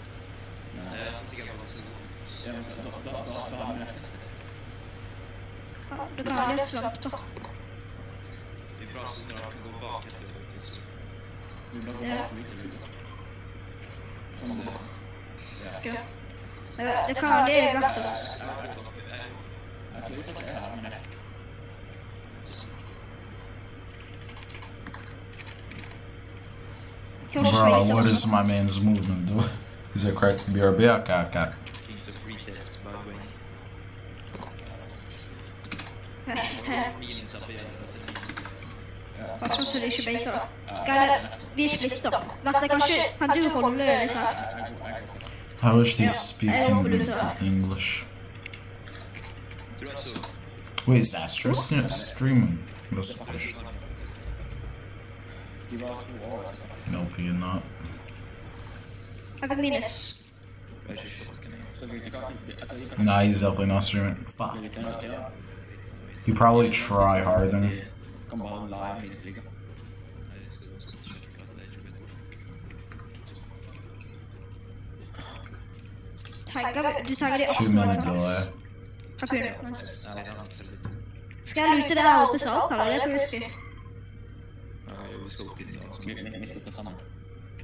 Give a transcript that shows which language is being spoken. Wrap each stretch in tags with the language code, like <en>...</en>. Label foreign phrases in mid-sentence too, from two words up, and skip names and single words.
<no>Ja, du kan ha det svamp da. Ja. Okay. Det kan være det i hvert oss.</no> <en>Bro, what is my man's movement do? Is it correct? BRB? Okay.</en> <no>Pass på så det ikke beiter. Geir, vi splitter. Vette, kan du holde litt her?</no> <en>I wish they speak English. Wait, is Astro streaming? Nope, you're not.</en> <no>Jeg kan minus.</no> <en>Nah, he's definitely not streaming. Fuck. He probably try harder.</en> <no>Du tagger de</no> <en>2-minute delay.</en> <no>Takk for nice. Skal jeg lute det her oppe så alt, eller? Det er for risky. Ok.</no>